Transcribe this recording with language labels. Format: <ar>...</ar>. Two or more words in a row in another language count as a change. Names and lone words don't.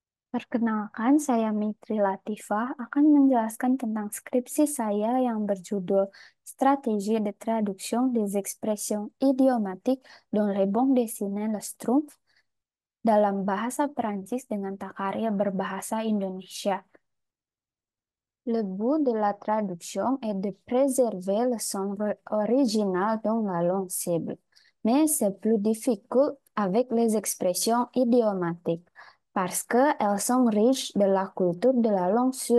<id>Perkenalkan, saya Mitri Latifah akan menjelaskan tentang skripsi saya yang berjudul Stratégie de traduction des expressions idiomatiques dans les bandes dessinées Le Schtroumpf dalam bahasa Perancis dengan takarya berbahasa Indonesia.</id> <fr>Le but de la traduction est de préserver le son original dans la langue cible, mais c'est plus difficile avec les expressions idiomatiques parce qu'elles sont riches de la culture de la langue sur.</fr>